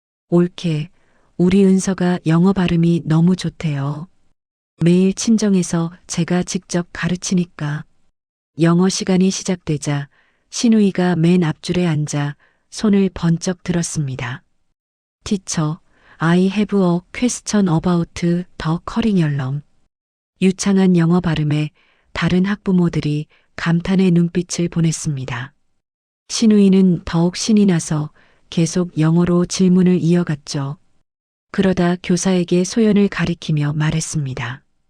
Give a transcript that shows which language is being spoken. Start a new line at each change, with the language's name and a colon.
Korean: 옳게, 우리 은서가 영어 발음이 너무 좋대요. 매일 친정에서 제가 직접 가르치니까. 영어 시간이 시작되자 신우이가 맨 앞줄에 앉아 손을 번쩍 들었습니다.
English: Teacher, I have a question about the curriculum.
Korean: 유창한 영어 발음에 다른 학부모들이 감탄의 눈빛을 보냈습니다. 신우이는 더욱 신이 나서 계속 영어로 질문을 이어갔죠. 그러다 교사에게 소연을 가리키며 말했습니다.